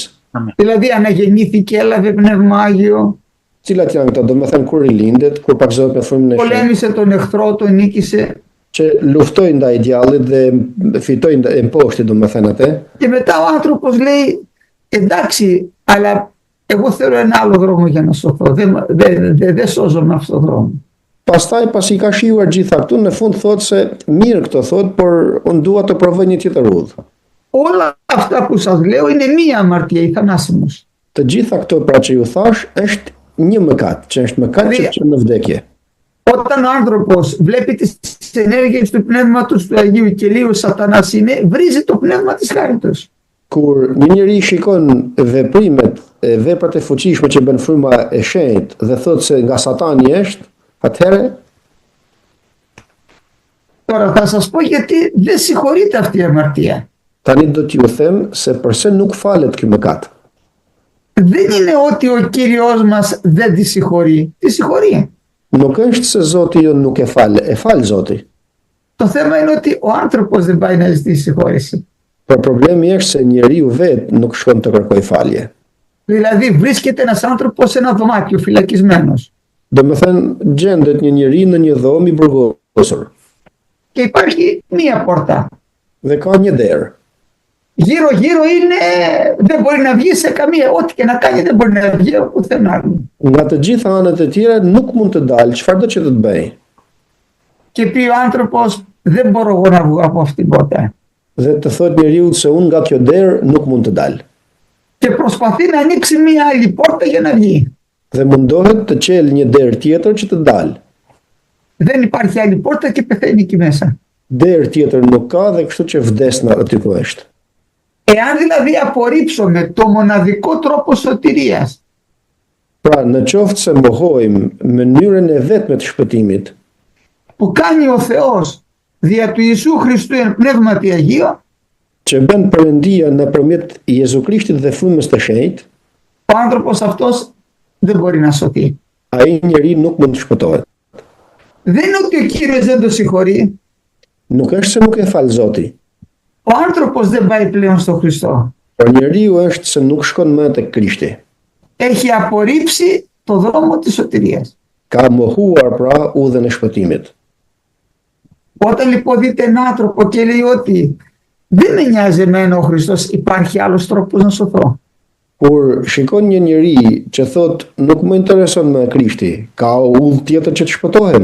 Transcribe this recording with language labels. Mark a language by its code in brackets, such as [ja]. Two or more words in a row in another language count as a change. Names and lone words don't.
[el] Δηλαδή αναγεννήθηκε, έλαβε πνευμάγιο. [sq] Cilat janë këto? Domethënë kur rilindet, kur pakzohet me frymën e shenjtë. [el] Πολέμησε τον εχθρό, τον νίκησε. [sq] Që luftoi ndaj djallit dhe fitoi e mposhti domethënë atë. [el] Και μετά ο άνθρωπος λέει, εντάξει, αλλά εγώ θέλω ένα άλλο δρόμο για να σωθώ. Δεν σώζω με αυτόν τον δρόμο. [sq] Pastaj pasi ka shijuar gjitha këtu, në fund thotë se mirë këto thotë, por unë dua të provoj një tjetër udhë. [el] Όλα αυτά που σας λέω είναι μία αμαρτία, η θανάσιμος. [sq] Të gjitha këto pra që ju thash është një mëkat, që është mëkat që çon në vdekje. [el] Όταν ο άνθρωπος βλέπει τις ενέργειες του Πνεύματος του Αγίου και λίγο σατανάς είναι, βρίζει το πνεύμα της χάριτος. [sq] Kur një njeri shikon veprat e fuqishme që bën fryma e shenjtë dhe thotë se nga Satani është, atëherë [el] Τώρα θα σας πω γιατί δεν συγχωρείται αυτή η αμαρτία. [sq] tani do t'ju them se pse nuk falet ky mëkat. [el] Δεν είναι ότι ο Κύριος μας δεν τη συγχωρεί. Τη συγχωρεί. [sq] Nuk është se Zoti jo nuk e fal Zoti. [el] Το θέμα είναι ότι ο άνθρωπος δεν πάει να ζητήσει συγχώρεση. [sq] Por problemi është se njeriu vetë nuk shkon të kërkoj falje. [el] Δηλαδή βρίσκεται ένας άνθρωπος σε ένα δωμάτιο φυλακισμένος. [sq] Domethënë gjendet një njeri në një dhomë i burgosur [el] Και υπάρχει μία πόρτα. [sq] dhe ka një derë. [el] Γύρω-γύρω είναι, δεν μπορεί να βγει σε καμία, ό,τι και να κάνει δεν μπορεί να βγει από πουθενά άλλο. [sq] Nga të gjitha anët e tjera nuk mund të dalë, çfarëdo që të bëj. [el] Και πει ο άνθρωπος, δεν μπορώ εγώ να βγω από αυτήν την πόρτα. [sq] Dhe të thot njeriu se unë nga kjo derë nuk mund të dalë. [el] Και προσπαθεί να ανοίξει μία άλλη πόρτα για να βγει. [sq] Dhe mundohet të qelë një derë tjetër që të dalë. [el] Δεν υπάρχει άλλη πόρτα και πεθαίνει εκεί μέσα. [sq] Derë tjetër nuk ka dhe kështu që vdes në aty ku është. [el] Εάν δηλαδή απορρίψουμε το μοναδικό τρόπο σωτηρίας, [sq] Pra, në qoftë se mohojmë mënyrën e vetme të shpëtimit, [el] που κάνει ο Θεός δια του Ιησού Χριστού εν πνεύματι Αγίο, [sq] që bën Perëndia nëpërmjet Jezu Krishtit dhe frymës të shenjtë, [el] ο άνθρωπος αυτός δεν μπορεί να σωθεί. [sq] ai njeri nuk mund të shpëtohet. [el] Δεν είναι ότι ο Κύριος δεν το συγχωρεί. [sq] Nuk është se nuk e fal Zoti, [el] Ο άνθρωπος δεν πάει πλέον στο Χριστό. [sq] por njeriu është se nuk shkon më tek Krishti. [el] Έχει απορρίψει το δρόμο της σωτηρίας. [sq] Ka mohuar pra udhën e shpëtimit. [el] Όταν λοιπόν δείτε έναν άνθρωπο και λέει ότι δεν με νοιάζει εμένα ο Χριστός, υπάρχει άλλος τρόπος να σωθώ. [sq] Kur shikon një njeri që thot nuk më intereson me Krishti, ka udhë tjetër që të shpëtohem?